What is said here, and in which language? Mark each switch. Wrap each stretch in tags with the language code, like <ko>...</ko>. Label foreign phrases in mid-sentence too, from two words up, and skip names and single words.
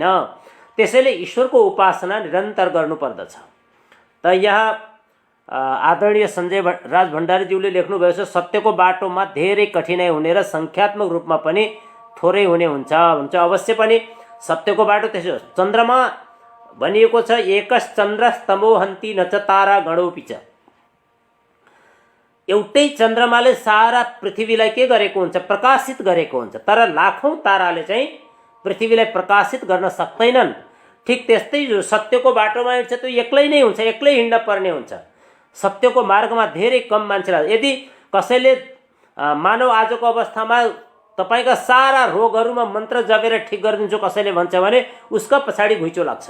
<ne>त्यसैले ईश्वरको उपासना निरन्तर गर्नुपर्दछ। त यहाँ आदरणीय सञ्जय राज भण्डारीज्यूले लेख्नुभएको छ, सत्यको बाटोमा धेरै कठिनाइ हुने र संख्यात्मक रूपमा पनि थोरै हुने हुन्छ। अवश्य पनि सत्यको बाटो त्यसो हो। चन्द्रमा भनिएको छ,</ne> <sa>एकस चन्द्रस्तमो हन्ति न च तारा गणोपि च।</sa> <ne>एउटै चन्द्रमाले सारा पृथ्वीलाई के गरेको हुन्छ? प्रकाशित गरेको हुन्छ। तर लाखौं ताराले चाहिँ पृथ्वीलाई प्रकाशित गर्न सक्दैनन्। ठीक त्यस्तै जो सत्यको बाटोमा हिँड्छ त्यो एक्लै नै हुन्छ, एक्लै हिँड्न पर्ने हुन्छ। सत्यको मार्गमा धेरै कम मान्छेलाई, यदि कसैले मानव आजको अवस्थामा तपाईका सारा रोगहरूमा मन्त्र जपेर ठिक गरिदिन्छु कसैले भन्छ भने उसका पछाडि घुइँचो लाग्छ।</ne>